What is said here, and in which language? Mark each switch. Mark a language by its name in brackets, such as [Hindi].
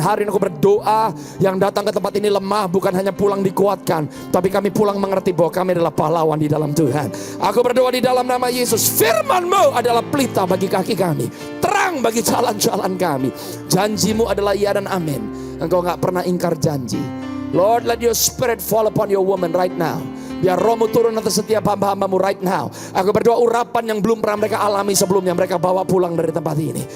[Indonesian] Hari ini aku berdoa yang datang ke tempat ini lemah bukan hanya pulang dikuatkan. Tapi kami pulang mengerti bahwa kami adalah pahlawan di dalam Tuhan. Aku berdoa di dalam nama Yesus. Firman-Mu adalah pelita bagi kaki kami. Terang bagi jalan-jalan kami. Janji-Mu adalah iya dan amin. Engkau gak pernah ingkar janji. [English] Lord, let your spirit fall upon your woman right now. [Indonesian] Biar Roh-Mu turun atas setiap hamba-hamba-Mu [English] right now. [Indonesian] Aku berdoa urapan yang belum pernah mereka alami sebelumnya, mereka bawa pulang dari tempat ini.